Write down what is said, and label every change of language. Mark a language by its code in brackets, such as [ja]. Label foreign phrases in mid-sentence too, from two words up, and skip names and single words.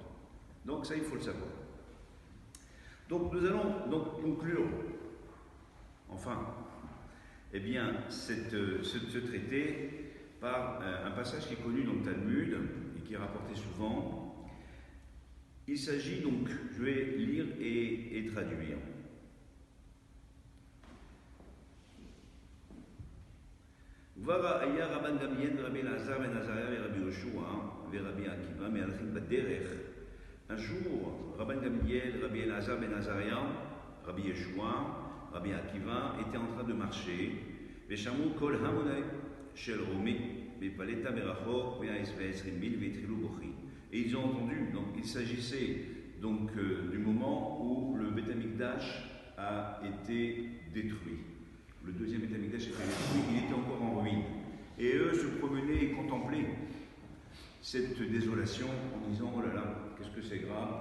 [fr] Donc ça il faut le savoir. Donc nous allons donc conclure enfin ce traité par un passage qui est connu dans le Talmud et qui est rapporté souvent. Il s'agit donc, je vais lire et traduire. [he] וכבר היה רבן גמליאל ורבי אלעזר בן עזריה ורבי יהושע ורבי עקיבא מהלכים בדרך. [fr] Un jour, Rabban Gamliel, Rabbi Elazar ben Azariah, Rabbi Yeshua, Rabbi Akiva étaient en train de marcher. [he] ושמעו כל המוני של רומי בפלטה מרחוק 120,000 והתחילו בוכים. [fr] Et ils ont entendu, donc il s'agissait donc du moment où le Beth Amikdash a été détruit. Le deuxième Beth Amikdash a été détruit, il était encore en ruine. Et eux se promenaient et contemplaient cette désolation en disant oh là là, qu'est-ce que c'est grave.